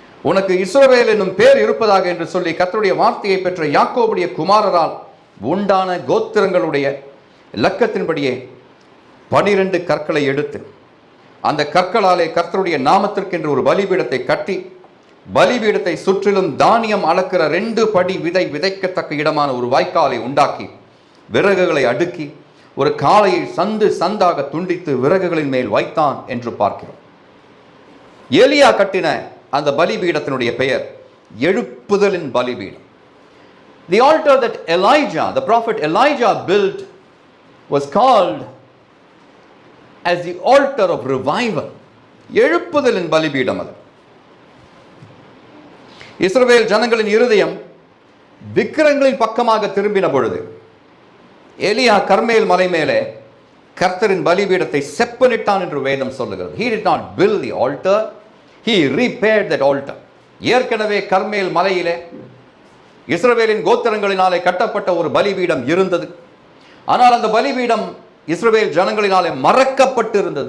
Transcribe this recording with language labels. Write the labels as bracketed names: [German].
[Tamil] உனக்கு இஸ்ரவேல் என்னும் பேர் இருப்பதாக என்று சொல்லி கர்த்தருடைய வார்த்தையை பெற்ற யாக்கோபுடைய குமாரரால் உண்டான கோத்திரங்களுடைய இலக்கத்தின்படியே 12 கற்களை எடுத்து அந்த கற்களாலே கர்த்தருடைய நாமத்திற்கென்று ஒரு பலிபீடத்தை கட்டி, பலிபீடத்தை சுற்றிலும் தானியம் அளக்கிற 2 படி விதை விதைக்கத்தக்க இடமான ஒரு வாய்க்காலை உண்டாக்கி விறகுகளை அடுக்கி ஒரு காளையை சந்து சந்தாக துண்டித்து விறகுகளின் மேல் வைத்தான் என்று பார்க்கிறோம். எலியா கட்டின அந்த பலிபீடத்தினுடைய பெயர் எழுப்புதலின் பலிபீடம். [English] The altar that Elijah, the prophet Elijah built was called as the altar of revival. [Tamil] எழுப்புதலின் பலிபீடம் அது. இஸ்ரவேல் ஜனங்களின் இருதயம் விக்கிரங்களின் பக்கமாக திரும்பின பொழுது, எலியா கர்மேல் மலை மேலே கர்த்தரின் பலிபீடத்தை செப்பனிட்டான் என்று வேதம் சொல்லுகிறது. [English] He did not build the altar, he repaired that altar. [Tamil] ஏற்கனவே கர்மேல் மலையிலே இஸ்ரவேலின் கோத்திரங்களினாலே கட்டப்பட்ட ஒரு பலிபீடம் இருந்தது. ஆனால் அந்த பலிபீடம் இஸ்ரவேல் ஜனங்களினாலே மறக்கப்பட்டு இருந்தது.